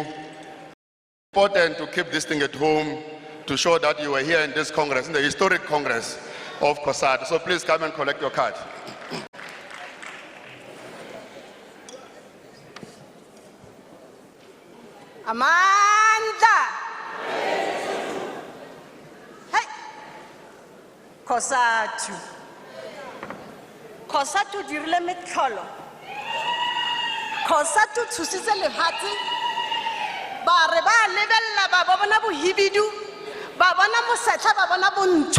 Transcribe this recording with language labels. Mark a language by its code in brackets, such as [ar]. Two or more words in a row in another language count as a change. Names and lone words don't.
[en] Important to keep this thing at home to show that you were here in this Congress, in the historic Congress of Cosatu. So please come and collect your card. Amanda. Hey. Cosatu. [tn] Cosatu dirile metlholo. Cosatu tshusitse lefatshe. Ba re ba lebella ba bona bohibidu, ba bona mosetla, ba bona bontsho.